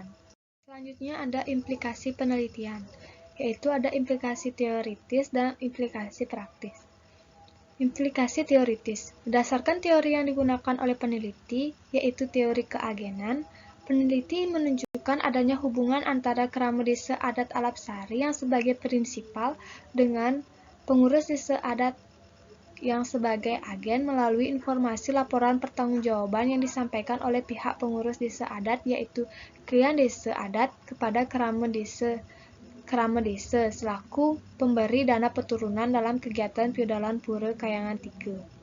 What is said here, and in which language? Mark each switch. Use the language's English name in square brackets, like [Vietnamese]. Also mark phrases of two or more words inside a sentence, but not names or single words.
[Indonesian] Selanjutnya ada implikasi penelitian, yaitu ada implikasi teoritis dan implikasi praktis. Implikasi teoritis. Berdasarkan teori yang digunakan oleh peneliti, yaitu teori keagenan, peneliti menunjukkan adanya hubungan antara kerama desa adat Alapsari yang sebagai prinsipal dengan pengurus desa adat yang sebagai agen melalui informasi laporan pertanggungjawaban yang disampaikan oleh pihak pengurus desa adat, yaitu Krian Desa Adat kepada kerama desa selaku pemberi dana peturunan dalam kegiatan Piodalan Pura Kayangan 3.